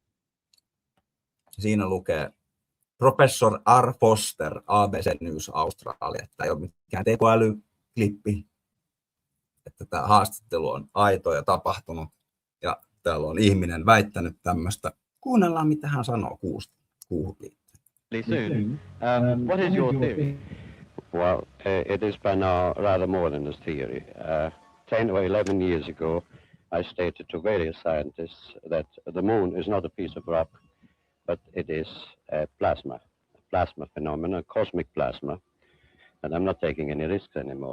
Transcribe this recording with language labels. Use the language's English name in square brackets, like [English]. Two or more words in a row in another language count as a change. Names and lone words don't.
[Finnish] Siinä lukee Professor R. Foster, ABC News Australia. Tämä ei ole mikään tekoälyklippi, että tämä haastattelu on aito ja tapahtunut ja täällä on ihminen väittänyt tämmöistä. Kuunnellaan, mitä hän sanoo kuuhun liittyen. [English] What is your theory? Well, it is by now rather more than a theory. 10 or 11 years ago, I stated to various scientists that the moon is not a piece of rock, but it is a plasma phenomenon, cosmic plasma, and I'm not taking any risks anymore.